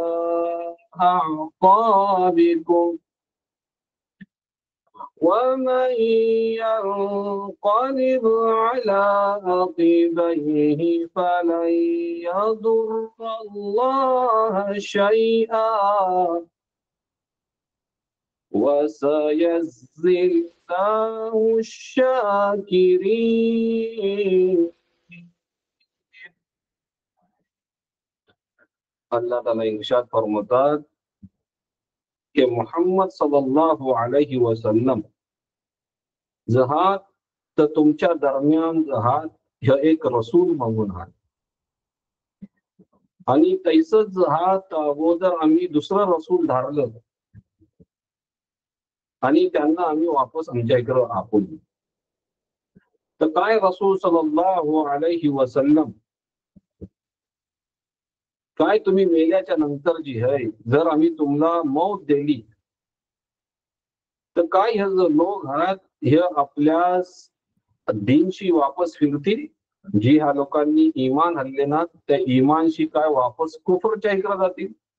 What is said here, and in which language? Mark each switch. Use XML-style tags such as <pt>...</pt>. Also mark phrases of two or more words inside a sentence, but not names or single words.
<ar>أعقابكم ومن ينقلب على عقبيه فلن يضر الله شيئا وسيجزي الله الشاكرين.</ar> <mr>अल्लाह ताला इरशाद फरमातात कि मोहम्मद</mr> <ar>صلى الله عليه وسلم</ar> <mr>जहात तर तुमच्या दरम्यान जहात हे एक रसूल म्हणून आहे आणि तैसच जहात अगोदर आम्ही दुसरा रसूल धारलं आणि त्यांना आम्ही वापस आमच्या इकडे आपवलं. तर काय रसूल</mr> <ar>صلى الله عليه وسلم,</ar> <mr>काय तुम्ही मेल्याच्या नंतर जी आहे जर आम्ही तुम्हाला मौत दिली तर काय हे जो लोक आहेत हे आपल्या दीनशी वापस फिरतील? जी ह्या लोकांनी इमान हल्ले ना त्या इमानशी काय वापस कुफरच्या इकडे जातील?</mr>